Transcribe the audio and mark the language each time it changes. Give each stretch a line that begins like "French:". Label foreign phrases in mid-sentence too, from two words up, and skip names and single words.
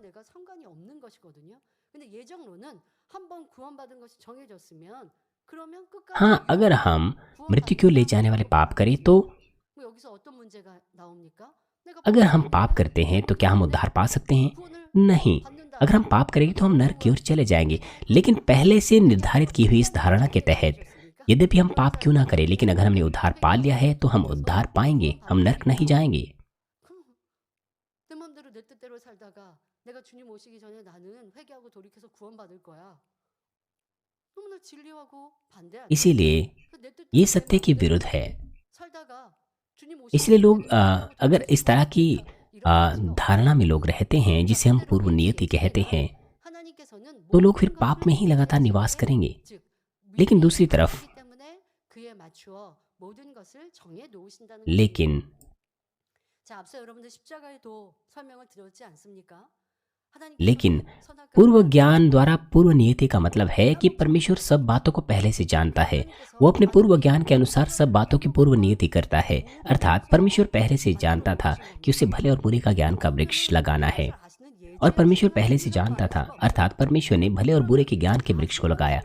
Hindi: हाँ, अगर हम मृत्यु को ले जाने वाले पाप करें तो अगर हम पाप करते हैं तो क्या हम उद्धार पा सकते हैं? नहीं। अगर हम पाप करेंगे तो हम नरक की ओर चले जाएंगे। लेकिन पहले से निर्धारित की हुई इस धारणा के तहत यद्यपि हम पाप क्यों ना करें, लेकिन अगर हमने उद्धार पा लिया है तो हम उद्धार पाएंगे, हम नरक नहीं जाएंगे।
Korean: 내 마음대로 내 뜻대로 살다가 내가 주님 오시기 전에 나는 회개하고 돌이켜서 구원받을 거야. 너무나 진리하고 반대하는
Hindi: इसीलिए
Korean: 내
Hindi: ये
Korean: 뜻대로 내
Hindi: सत्य के
Korean: 마음대로
Hindi: विरुद्ध है।
Korean: 살다가 주님
Hindi: इसलिए
Korean: 오시기
Hindi: लोग
Korean: 전에 회개하고
Hindi: अगर इस तरह की
Korean: 돌이켜서 이런 가치가
Hindi: धारणा में
Korean: 없다면
Hindi: लोग रहते हैं
Korean: 우리가
Hindi: जिसे हम
Korean: 그대로
Hindi: पूर्व नियति
Korean: 맹세히
Hindi: कहते
Korean: 있다가
Hindi: हैं,
Korean: 하나님께서는
Hindi: तो लोग फिर
Korean: 모든
Hindi: पाप में
Korean: 것을
Hindi: ही लगातार
Korean: 우리
Hindi: निवास
Korean: 속에
Hindi: करेंगे।
Korean: 즉
Hindi: लेकिन
Korean: 미리
Hindi: दूसरी तरफ
Korean: 예정하시기 때문에 그에 맞추어 모든 것을 정해 놓으신다는
Hindi: लेकिन
Korean: 것입니다. 자, 앞서 여러분들 십자가에도 설명을 드렸지 않습니까?
Hindi: लेकिन
Korean: 하나님께서는 선악과를
Hindi: पूर्व
Korean: 알고
Hindi: ज्ञान द्वारा पूर्व नियति का मतलब है कि परमेश्वर सब बातों को पहले से जानता है। वो अपने पूर्व ज्ञान के अनुसार सब बातों की पूर्व नियति करता है। अर्थात परमेश्वर पहले से जानता था कि उसे भले और बुरे का ज्ञान का वृक्ष लगाना है, और परमेश्वर पहले से जानता था, अर्थात परमेश्वर ने भले और बुरे के ज्ञान के वृक्ष को लगाया।